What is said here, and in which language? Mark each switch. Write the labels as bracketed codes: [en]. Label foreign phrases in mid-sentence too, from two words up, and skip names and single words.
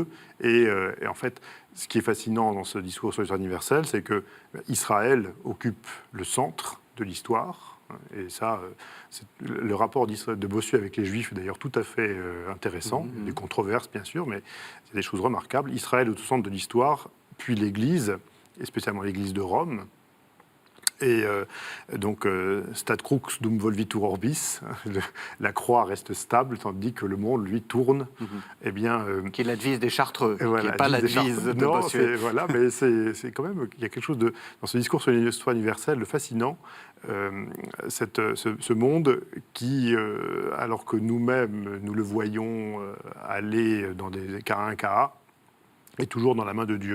[fr] Et en fait, ce qui est fascinant dans ce discours sur l'histoire universelle, c'est que Israël occupe le centre de l'histoire. Et ça, le rapport de Bossuet avec les Juifs est d'ailleurs tout à fait intéressant. Des controverses, bien sûr, mais c'est des choses remarquables. Israël est au centre de l'histoire, puis l'Église, et spécialement l'Église de Rome. Et donc, [la] stat crux dum volvitur orbis, [fr] la croix reste stable, tandis que le monde, lui, tourne. Qui est la devise des Chartreux, qui n'est pas la devise de Bossuet. Mais c'est quand même, il y a quelque chose dans ce discours sur l'histoire universelle de fascinant. Ce monde qui, alors que nous-mêmes, nous le voyons aller dans des cas est toujours dans la main de Dieu.